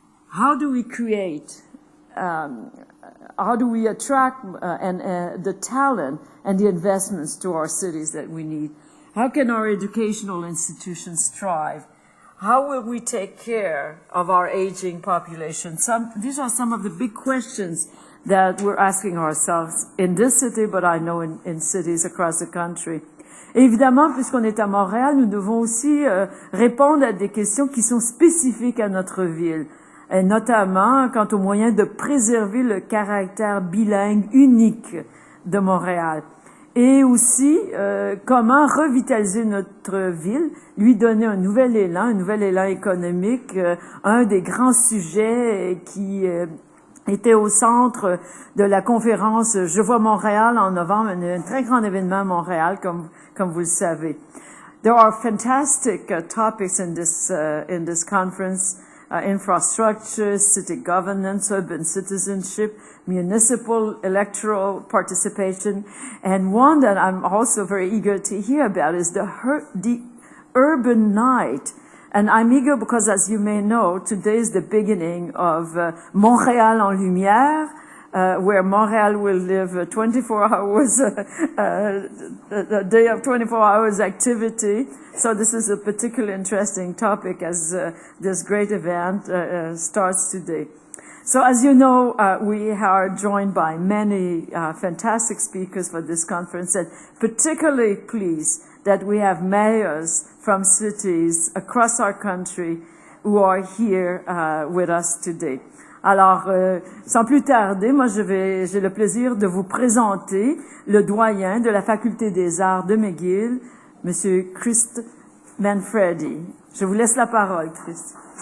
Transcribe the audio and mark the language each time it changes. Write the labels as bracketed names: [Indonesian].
[English] How do we create, how do we attract the talent and the investments to our cities that we need? How can our educational institutions thrive? How will we take care of our aging population? These are some of the big questions that we're asking ourselves in this city, but I know in cities across the country. [French] Et évidemment, puisqu'on est à Montréal, nous devons aussi répondre à des questions qui sont spécifiques à notre ville, et notamment quant aux moyens de préserver le caractère bilingue unique de Montréal. Et aussi, comment revitaliser notre ville, lui donner un nouvel élan économique, un des grands sujets qui était au centre de la conférence Je vois Montréal en novembre, un très grand événement à Montréal, comme vous le savez. [English] There are fantastic topics in this conference. Infrastructure, city governance, urban citizenship, municipal electoral participation, and one that I'm also very eager to hear about is the urban night. And I'm eager because, as you may know, today is the beginning of Montréal en Lumière, where Montréal will live 24 hours, a day of 24 hours activity. So this is a particularly interesting topic as this great event starts today. So as you know, we are joined by many fantastic speakers for this conference, and particularly pleased that we have mayors from cities across our country who are here with us today. [French] Alors, sans plus tarder, moi j'ai le plaisir de vous présenter le doyen de la Faculté des Arts de McGill, Monsieur Christ Manfredi. Je vous laisse la parole, Christ.